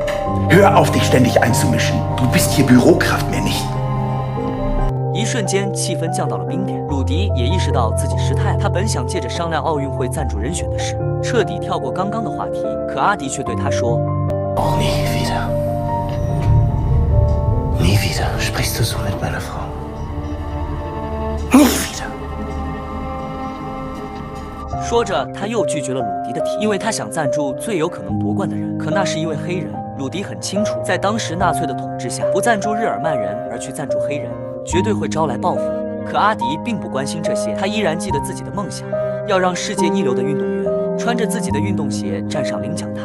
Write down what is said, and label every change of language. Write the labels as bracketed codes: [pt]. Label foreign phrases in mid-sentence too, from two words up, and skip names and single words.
[de] Hör auf, dich ständig einzumischen. Du bist hier Bürokraft, mehr nicht. [zh] 一瞬间，气氛降到了冰点。鲁迪也意识到自己失态了。他本想借着商量奥运会赞助人选的事，彻底跳过刚刚的话题，可阿迪却对他说 [de] Oh, nie wieder. Nie wieder sprichst du so mit meiner Frau. Nie wieder. [zh] 说着，他又拒绝了鲁迪的提议，因为他想赞助最有可能夺冠的人，可那是一位黑人。鲁迪很清楚，在当时纳粹的统治下，不赞助日耳曼人而去赞助黑人，绝对会招来报复。可阿迪并不关心这些，他依然记得自己的梦想，要让世界一流的运动员穿着自己的运动鞋站上领奖台。